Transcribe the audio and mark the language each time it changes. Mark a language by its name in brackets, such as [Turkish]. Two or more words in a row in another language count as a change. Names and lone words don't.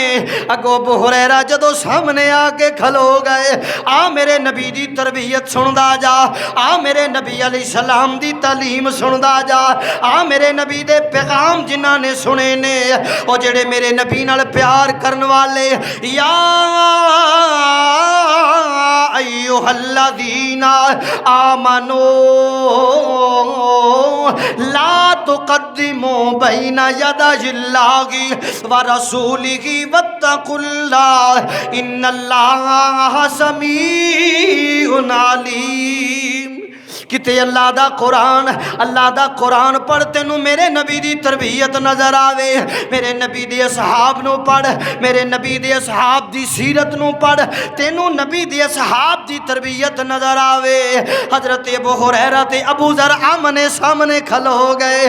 [Punjabi] اگوں ابو ہریرہ جدوں سامنے آ کے کھلو گئے، آ میرے نبی دی تربیت سندا جا، آ میرے نبی علیہ السلام دی تعلیم سندا جا، آ میرے نبی دے پیغام جنہاں نے سنے نے، او جیہڑے میرے نبی نال پیار کرن والے. [Arabic] يا أيها الذين آمنوا لا تقدموا بين يدي الله ورسوله واتقوا الله إن الله سميع عليم. [Punjabi] کتے اللہ دا قرآن پڑھ، تینوں میرے نبی دی تربیت نظر آوے. میرے نبی دے اصحاب نوں پڑھ، میرے نبی دے اصحاب دی سیرت نوں پڑھ، تینوں نبی دے اصحاب دی تربیت نظر آوے. حضرت ابو ہریرہ تے ابو ذر آمنے سامنے کھلو گئے.